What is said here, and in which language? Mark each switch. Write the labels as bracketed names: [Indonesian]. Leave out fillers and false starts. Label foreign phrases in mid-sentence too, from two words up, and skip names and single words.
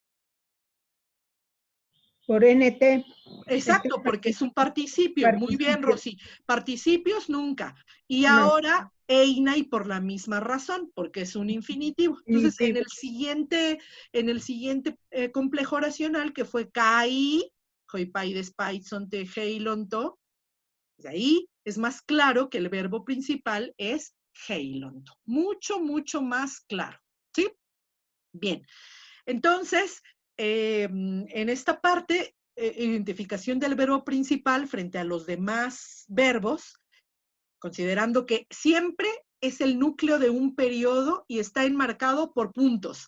[Spanish] Por NT. Exacto, porque es un participio. Muy bien, Rosy. Participios nunca. Y No. ahora einai por la misma razón, porque es un infinitivo. Entonces, en el siguiente complejo oracional, que fue kai, [Greek] οἱ παῖδες παίζοντες εἵλοντο, [Spanish] de ahí es más claro que el verbo principal es heilonto. Mucho, mucho más claro. ¿Sí? Bien. Entonces, en esta parte, identificación del verbo principal frente a los demás verbos, considerando que siempre es el núcleo de un periodo y está enmarcado por puntos.